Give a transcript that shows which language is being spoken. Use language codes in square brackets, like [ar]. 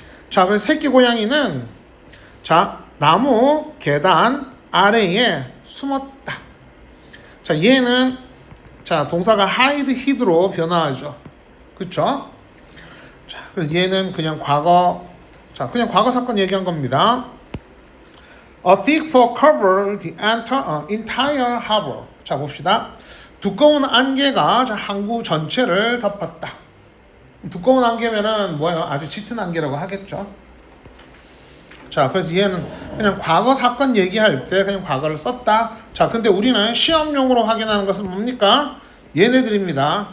[ko] 자, 그래서 새끼 고양이는 자, 나무 계단 아래에 숨었다. 자, 얘는 자, 동사가 hide, hid로 변화하죠. 그쵸? 자, 그래서 얘는 그냥 과거 자, 그냥 과거 사건 얘기한 겁니다. [en] A thick fog covered the entire harbor. [ko] 자, 봅시다. 두꺼운 안개가 항구 전체를 덮었다. 두꺼운 안개면은 뭐예요? 아주 짙은 안개라고 하겠죠. 자, 그래서 얘는 그냥 과거 사건 얘기할 때 그냥 과거를 썼다. 자, 근데 우리는 시험용으로 확인하는 것은 뭡니까? 얘네들입니다.